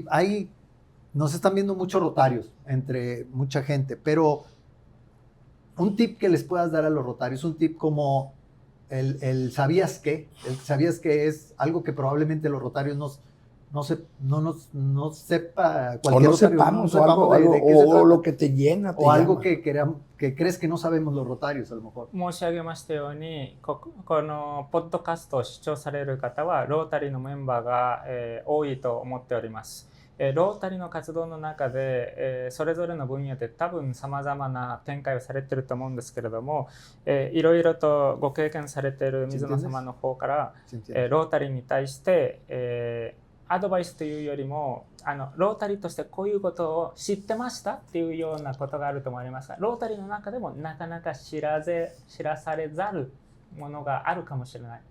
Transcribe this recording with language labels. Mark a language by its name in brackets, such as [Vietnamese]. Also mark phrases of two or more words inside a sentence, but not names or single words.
[Spanish] Ahí nos están viendo muchos rotarios, entre mucha gente, pero un tip que les puedas dar a los rotarios, un tip como el ¿sabías qué? El ¿sabías qué? Es algo que probablemente los rotarios no sepa cualquier o no sepamos, o lo que te llena. O algo que crees que no sabemos los rotarios, a lo mejor. [Japanese] 申し上げましたように、このポッドキャストを視聴される方はロータリーのメンバーが、多いと思っております。ロータリーの活動の中で、それぞれの分野で多分さまざまな展開をされていると思うんですけれども、いろいろとご経験されている水野様の方から、ロータリーに対して、アドバイスというよりもロータリーとしてこういうことを知ってましたっていうようなことがあると思いますが、ロータリーの中でもなかなか知らされざるものがあるかもしれない。